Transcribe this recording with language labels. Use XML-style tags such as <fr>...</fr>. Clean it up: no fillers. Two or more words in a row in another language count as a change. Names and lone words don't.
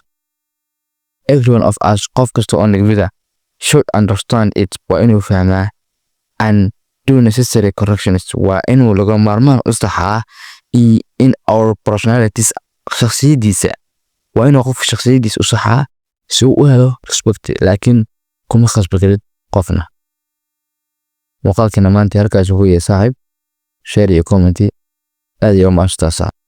<en>Everyone of us,</en> <so>qof kasta oo nagmida,</so> <en>should understand it,</en> <so>waa inuu fahmaa,</so> <en>and do necessary corrections,</en> <so>waa inuu laga maarmaan u saxaa</so> <en>in our personalities,</en> <so>shakhsiyadiisa, waa inuu qof shakhsiyadiisa u saxaa si uu u helo respect, laakiin kuma khasbi karid qofna. muuqaalkina maanta halkaas ugu yahay saaxiib share iyo comment aad iyo maashtaasa</so>